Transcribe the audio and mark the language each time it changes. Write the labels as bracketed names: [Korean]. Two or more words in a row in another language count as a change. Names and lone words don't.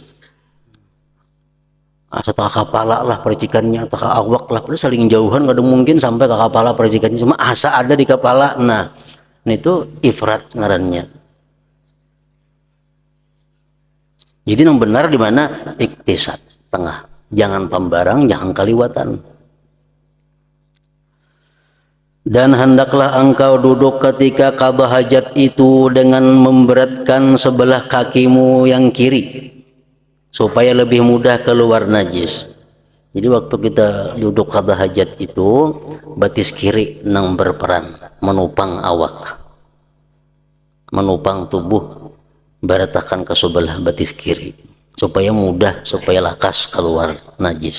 [Banjar] Setengah kepala lah percikannya, atau awak lah, pada saling jauhan, kadang mungkin sampai ke kepala percikannya, cuma asa ada di kepala. Nah itu ifrat ngarannya. Jadi yang benar di mana iktisad, tengah, jangan pembarang, jangan kaliwatan. [Malay] Dan hendaklah engkau duduk ketika qada hajat itu dengan memberatkan sebelah kakimu yang kiri, supaya lebih mudah keluar najis. [Banjar] Jadi waktu kita duduk qada hajat itu, batis kiri nang berperan menopang awak, menopang tubuh, beratakan ke sebelah batis kiri, supaya mudah, supaya lakas keluar najis.